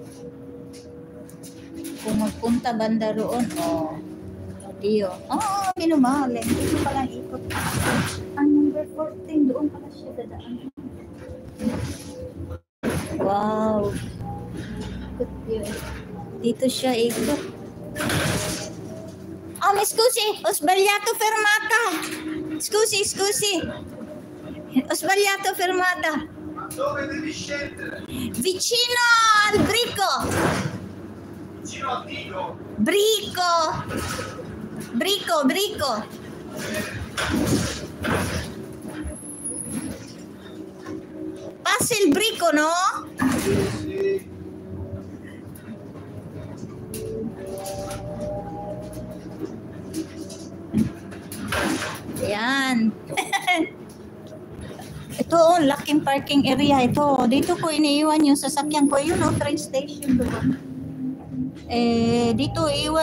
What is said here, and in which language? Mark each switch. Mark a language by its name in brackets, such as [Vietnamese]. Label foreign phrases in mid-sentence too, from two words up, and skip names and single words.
[Filipino] Kung magpunta banda roon, Dio. Minumali. Dito palang ikot. Ang number 14, doon pala siya dadaan. Wow. Ikot yun. Dito siya ikot. [Italian] Scusi, ho sbagliato fermata. Scusi. Ho sbagliato fermata. Dove devi scendere? Vicino al Brico. Vicino a Dio? Brico. Passa il Brico, no? Sì. [Filipino] Yan. Ito, laking [English] parking area [Filipino] ito. Dito ko iniiwan yung sasakyan ko. Yun, [English] train station [Filipino] doon. Dito iwan.